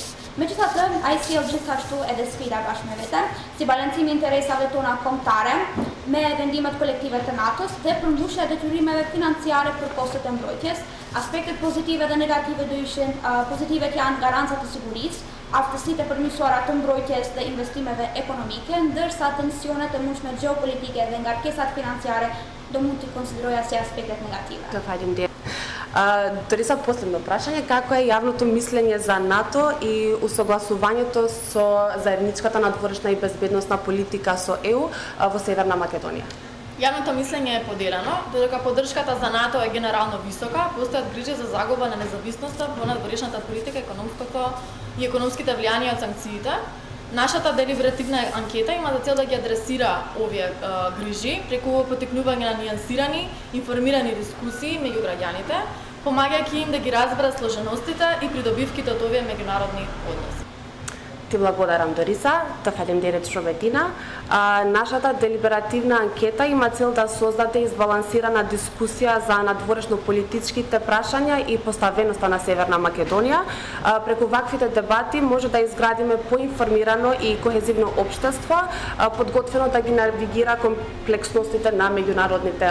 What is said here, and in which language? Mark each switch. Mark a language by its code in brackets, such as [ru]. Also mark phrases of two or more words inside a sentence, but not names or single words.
[sq] Megjithatë, ai sjell gjithashtu edhe sfida bashkë me vete, si balancimi i interesave tona kombëtare me vendimet kolektive të NATO-s dhe përmbushja e detyrimeve financiare për kostet e mbrojtjes. Aspektet pozitive dhe negative do ishin pozitivet janë garancat të sigurisë, aftësitë e përmirësuara të mbrojtjes dhe investimeve ekonomike, ndërsa tensionet e mundshme gjeopolitike dhe ngarkesat financiare do mund të konsideroja si aspektet negative. Të faleminderit. [mk] Дориса, последно прашање, како е јавното мислење за НАТО и усогласувањето со заедничката надворешна и безбедносна политика со ЕУ во Северна Македонија? Јавното мислење е поделено, додека поддршката за НАТО е генерално висока, постојат грижи за загуба на независноста во надворешната политика, економските влијанија од санкциите. Нашата делиберативна анкета има за цел да ги адресира овие грижи преку поттикнување на нијансирани, информирани дискусии меѓу граѓаните, помагајќи им да ги разберат сложеностите и придобивките од овие меѓународни односи. Ти благодарам, Дориса, [sq] të faleminderit shumë Edina. [mk] Нашата делиберативна анкета има цел да создаде избалансирана дискусија за надворешно-политичките прашања и поставеноста на Северна Македонија. Преку ваквите дебати може да изградиме поинформирано и кохезивно општество, подготвено да ги навигира комплексностите на меѓународните односи.